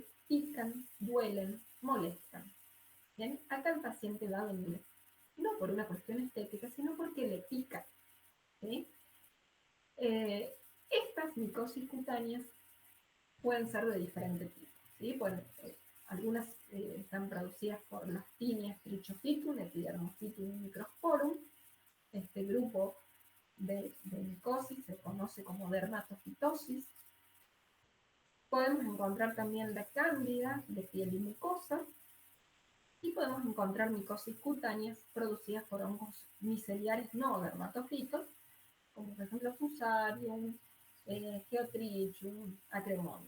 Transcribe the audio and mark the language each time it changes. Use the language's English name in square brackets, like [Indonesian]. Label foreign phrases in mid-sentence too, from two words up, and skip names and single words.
[Spanish] Pican, duelen, molestan. ¿Bien? Acá el paciente va a venir no por una cuestión estética, sino porque le pica, ¿sí? Estas micosis cutáneas pueden ser de diferente tipo, ¿sí? Bueno, algunas están producidas por las tinias trichophytum, epidermophytum y microsporum. Este grupo de micosis se conoce como dermatofitosis. Podemos encontrar también la cándida de piel y mucosa, y podemos encontrar micosis cutáneas producidas por hongos miceliares no dermatofitos, como por ejemplo Fusarium, Geotrichum, Acremonium.